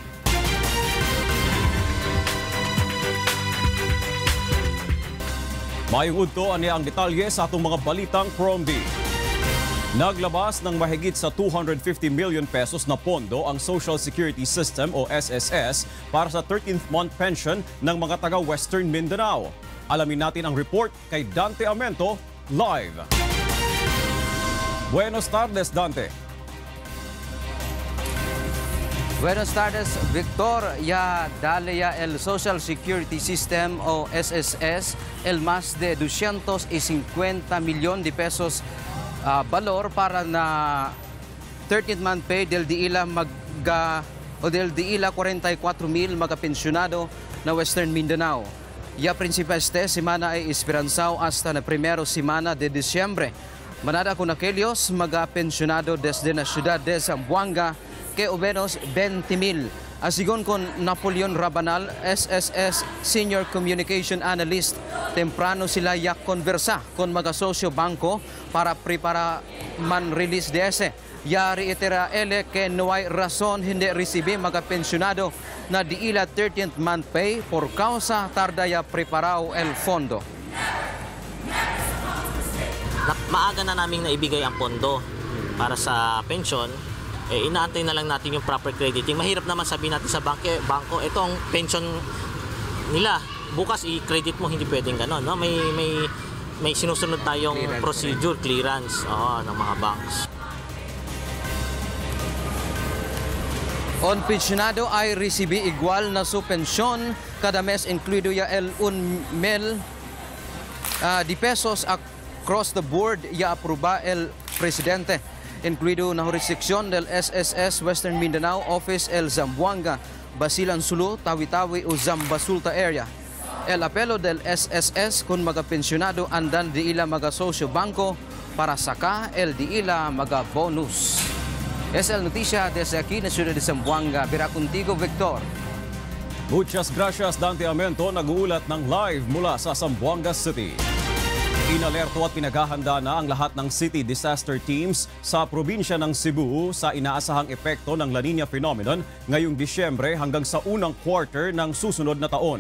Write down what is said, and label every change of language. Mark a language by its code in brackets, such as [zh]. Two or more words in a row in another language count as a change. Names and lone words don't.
[ceb] Mayungod niya ang detalye sa atong mga balitang Promdi. [tl] Naglabas ng mahigit sa 250 million pesos na pondo ang Social Security System o SSS para sa [en] 13th month pension [tl] ng mga taga Western Mindanao. Alamin natin ang report kay Dante Amento live. [cbk] Buenos tardes, Dante. Buenos tardes, Victor. Ya dale el Social Security System o SSS el más de 250 milyon de pesos valor para na [en] 13th month pay [cbk] del di ila del di ila 44,000 mga pensyonado na Western Mindanao. Ya principal este semana ay esperanzao hasta na primero semana de Disyembre. Manada con aquellos mga pensyonado desde na ciudad de Zamboanga que o menos 20,000. Asigon con Napoleon Rabanal, SSS [en] Senior Communication Analyst, [cbk] temprano sila yak konversa con mga sosyo banko para prepara man release de ese. Ya reitera ele que no hay razón hindi recibe mga pensionado na di ila [en] 13th month pay [cbk] por causa tarda ya preparao el fondo. [tl] Maaga na naming naibigay ang pondo para sa pension. Inaantay na lang natin yung [en] proper crediting. [tl] Mahirap naman sabihin natin sa bangko, itong pension nila, bukas i-credit mo, hindi pwedeng gano'n. No? May sinusunod tayong procedure, clearance ng mga banks. [cbk] On pensionado ay recibe igual na su pensyon kada mes incluido ya el 1,000 de pesos [en] across the board [cbk] ya aproba el presidente. Incluido na jurisdiksyon del SSS Western Mindanao Office el Zamboanga, Basilan Sulu, Tawi-Tawi o Zambasulta area. El apelo del SSS kung mga pensionado andan di ila mga sosyo banko para saka el di ila mga bonus. Es el noticia desde aquí na ciudad de Zamboanga. Bira contigo, Victor. Muchas gracias, Dante Amento. [tl] Nag-uulat ng live mula sa Zamboanga City. Inalerto at pinaghahanda na ang lahat ng city disaster teams sa probinsya ng Cebu sa inaasahang epekto ng La Nina phenomenon ngayong Disyembre hanggang sa unang quarter ng susunod na taon.